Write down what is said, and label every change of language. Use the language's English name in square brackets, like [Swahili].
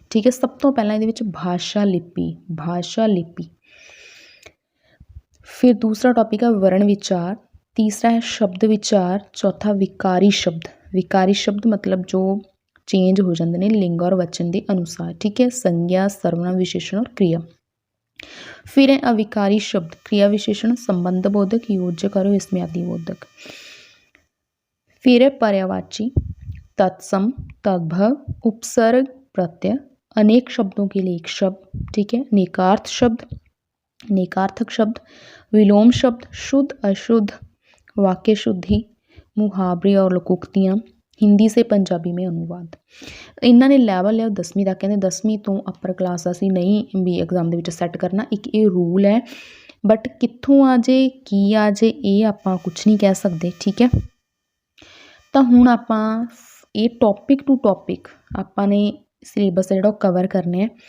[Punjabi] ਠੀਕ ਹੈ, ਸਭ ਤੋਂ ਪਹਿਲਾਂ ਇਹਦੇ ਵਿੱਚ ਭਾਸ਼ਾ ਲਿਪੀ, ਫਿਰ ਦੂਸਰਾ ਟੌਪਿਕ ਹੈ ਵਰਣ ਵਿਚਾਰ, ਤੀਸਰਾ ਹੈ ਸ਼ਬਦ ਵਿਚਾਰ, ਚੌਥਾ ਵਿਕਾਰੀ ਸ਼ਬਦ ਮਤਲਬ ਜੋ ਚੇਂਜ ਹੋ ਜਾਂਦੇ ਨੇ ਲਿੰਗ ਔਰ ਵਚਨ ਦੇ ਅਨੁਸਾਰ। ਠੀਕ ਹੈ, ਸੰਗਿਆ, ਸਰਵਨਾਮ, ਵਿਸ਼ੇਸ਼ਣ ਔਰ ਕ੍ਰਿਆ। ਫਿਰ ਹੈ ਅਵਿਕਾਰੀ ਸ਼ਬਦ, [Hindi] क्रिया विशेषण, संबंध बोधक, योजक और विस्मयादि बोधक। फिर है पर्यायवाची, तत्सम, तद्भव, उपसर्ग, प्रत्यय, अनेक शब्दों के लिए एक शब्द। ठीक है, नेकार्थ शब्द, नेकार्थक शब्द, विलोम शब्द, शुद्ध अशुद्ध, वाक्य शुद्धि, मुहावरे और लोकोक्तियाँ, हिंदी से पंजाबी में अनुवाद। [Punjabi] ਇਹਨਾਂ ਨੇ ਲੈਵਲ ਲਿਆ 10ਵੀਂ ਤੱਕ। ਕਹਿੰਦੇ 10ਵੀਂ ਤੋਂ ਅਪਰ ਕਲਾਸ ਅਸੀਂ ਨਹੀਂ ਵੀ ਐਗਜ਼ਾਮ ਦੇ ਵਿੱਚ ਸੈੱਟ ਕਰਨਾ। ਇੱਕ ਇਹ ਰੂਲ ਹੈ, ਬਟ ਕਿੱਥੋਂ ਆ ਜੇ ਕੀ ਆ ਜੇ ਇਹ ਆਪਾਂ ਕੁਛ ਨਹੀਂ ਕਹਿ ਸਕਦੇ। ਠੀਕ ਹੈ, ਤਾਂ ਹੁਣ ਆਪਾਂ ਇਹ ਟੌਪਿਕ ਟੂ ਟੌਪਿਕ ਆਪਾਂ ਨੇ ਸਿਲੇਬਸ ਜਿਹੜਾ ਉਹ ਕਵਰ ਕਰਨਾ ਹੈ।